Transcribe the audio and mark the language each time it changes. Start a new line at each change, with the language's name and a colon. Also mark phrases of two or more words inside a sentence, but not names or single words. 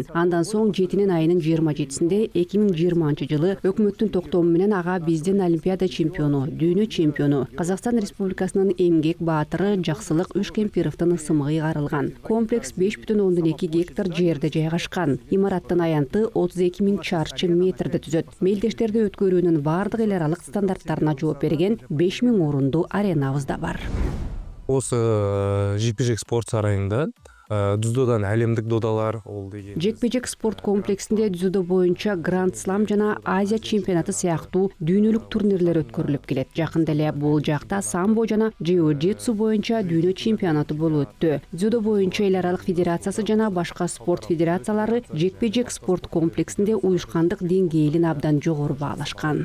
Kyrgyz: Андан соң 7 айынын 27-синде 2020-жылы өкмөттүн токтому менен ага биздин олимпиада чемпиону, дүйнө чемпиону, Казакстан Республикасынын эмгек баатыры Жаксылык Үшкемпировдун ысымы ыйгарылган. Комплекс 5,2 гектар жерде жайгашкан. Имараттын аянты 32,000 чарчы метрди түзөт. Мелдештерди өткөрүүнүн бардык эл аралык стандарттарына жооп берген 5000 орундуу аренабыз да бар.
Kazakh: Осы жекпе-жек спорт сарайында дзюдодан әлемдік додалар ол деген.
Kyrgyz: Жекпе-жек спорт комплексинде дзюдо боюнча Гранд Слам жана Азия чемпионаты сыяктуу дүйнөлүк турнирлер өткөрүлүп келет. Жакында эле бул жакта самбо жана джиу-джитсу боюнча дүйнө чемпионаты болуп өттү. Дзюдо боюнча эл аралык федерациясы жана башка спорт федерациялары жекпе-жек спорт комплексинде уюшкандык деңгээлин абдан жогору баалашкан.